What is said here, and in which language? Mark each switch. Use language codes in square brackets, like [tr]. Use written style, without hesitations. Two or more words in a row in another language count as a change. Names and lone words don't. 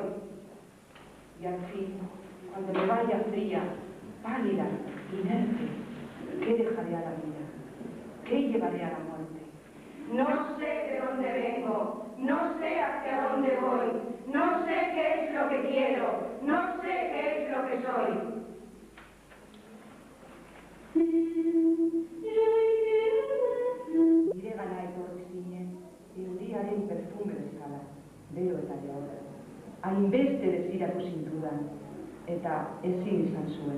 [es] Y al fin, cuando me vaya fría, pálida, inerte, ¿qué dejaré a la vida? ¿Qué llevaré a la muerte? No sé de dónde vengo, no sé hacia dónde voy, no sé qué es lo que quiero, no sé qué es lo que soy. [eu] Nire gana etorri euriaren perfume bezala, bero eta jaurra. Hainbeste desiratu zintudan, eta ezin izan zuen.